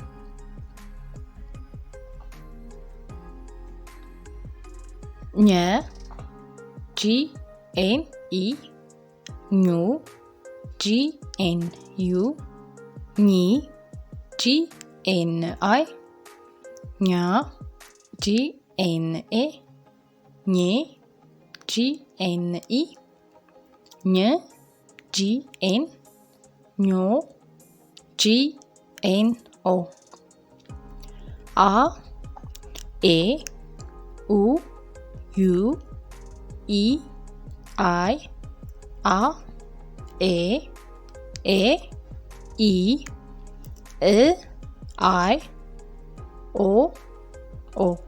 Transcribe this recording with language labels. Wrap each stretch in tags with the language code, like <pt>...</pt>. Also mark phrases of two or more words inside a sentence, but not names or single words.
<am>ኘ ጂ ኤን ኢ ኙ ጂ ኤን ዩ ኚ ጂ ኤን አይ ኛ ጂ ኤን ኤ ኜ ጂ ኤን ኢ ኝ ጂ ኤን ኞ ጂ ኤን ኦ አ ኤ ኡ ዩ ኢ አይ አ ኤ ኤ ኢ እ አይ ኦ ኦ</am>